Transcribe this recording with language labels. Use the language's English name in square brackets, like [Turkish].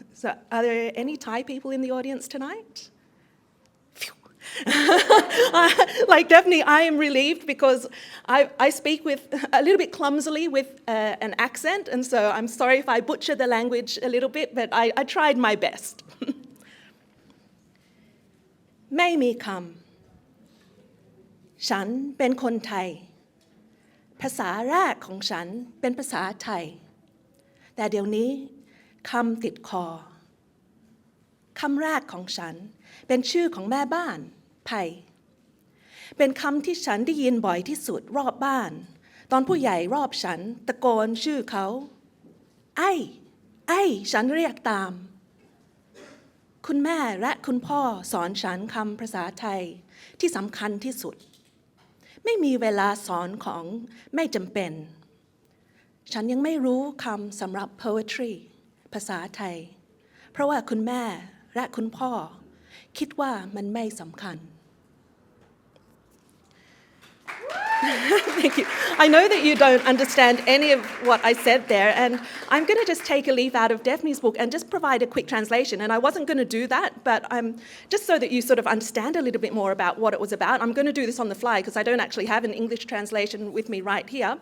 [English] So are there any Thai people in the audience tonight? Definitely I am relieved because I speak with a little bit clumsily with an accent, and so I'm sorry if I butcher the language a little bit, but I tried my best. [Thai] ไม่มีคำฉันเป็นคนไทยภาษาแรกของฉันเป็นภาษาไทยแต่เดี๋ยวนี้คำติดคอคำแรกของฉันเป็นชื่อของแม่บ้านไผ่เป็นคำที่ฉันได้ยินบ่อยที่สุดรอบบ้านตอนผู้ใหญ่รอบฉันตะโกนชื่อเขาไอ้ฉันเรียกตาม คุณแม่และคุณพ่อสอนฉันคำภาษาไทยที่สำคัญที่สุดไม่มีเวลาสอนของไม่จำเป็นฉันยังไม่รู้คำสำหรับ poetry ภาษาไทยเพราะว่าคุณแม่และคุณพ่อคิดว่ามันไม่สำคัญ [English] Thank you. I know that you don't understand any of what I said there, and I'm going to just take a leaf out of Daphne's book and just provide a quick translation. And I wasn't going to do that, but just so that you sort of understand a little bit more about what it was about. I'm going to do this on the fly because I don't actually have an English translation with me right here.